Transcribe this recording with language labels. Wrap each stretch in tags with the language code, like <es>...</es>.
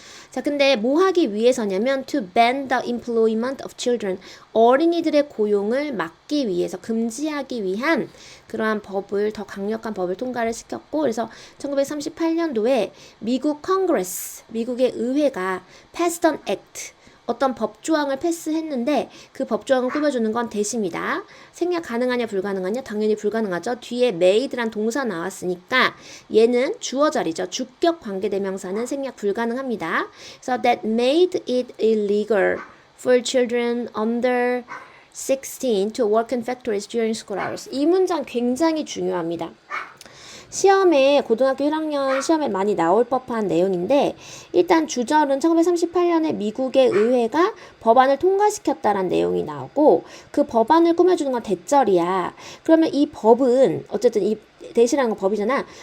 <ko>자, 근데 뭐 하기 위해서냐면</ko> <en>to ban the employment of children</en> <ko>어린이들의 고용을 막기 위해서 금지하기 위한 그러한 법을 더 강력한 법을 통과를 시켰고 그래서 1938년도에 미국 컨그레스 미국의 의회가</ko> <en>passed an act</en> <ko>어떤 법조항을 패스했는데 그 법조항을 꾸며주는 건 대시입니다. 생략 가능하냐 불가능하냐 당연히 불가능하죠. 뒤에 made란 동사 나왔으니까 얘는 주어 자리죠. 주격 관계대명사는 생략 불가능합니다.</ko> <en>그래서 that made it illegal for children under 16 to work in factories during school hours.</en> <ko>이 문장 굉장히 중요합니다. 시험에 고등학교 1학년 시험에 많이 나올 법한 내용인데 일단 주절은 1938년에 미국의 의회가 법안을 통과시켰다라는 내용이 나오고 그 법안을 꾸며주는 건 대절이야. 그러면 이 법은 어쨌든 이 대시라는 건 법이잖아.</ko>